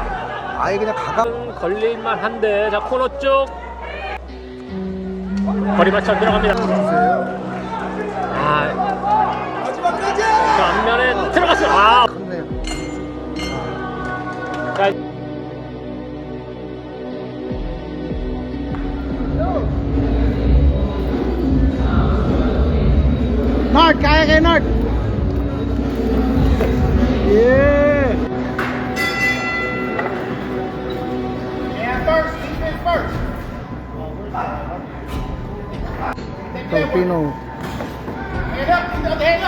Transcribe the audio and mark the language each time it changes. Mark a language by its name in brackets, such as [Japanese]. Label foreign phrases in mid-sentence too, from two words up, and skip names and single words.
[Korean] 아예 그냥 가가 걸릴만 한데, 자, 코너 쪽. 거리 맞춰 들어갑니다. 자, 앞면에 들어갔어요. 컸네요. 자, [Filipino] Nord, kaya kay Nord. [English] Yeah. Filipino. Hand up, keep the other hand up.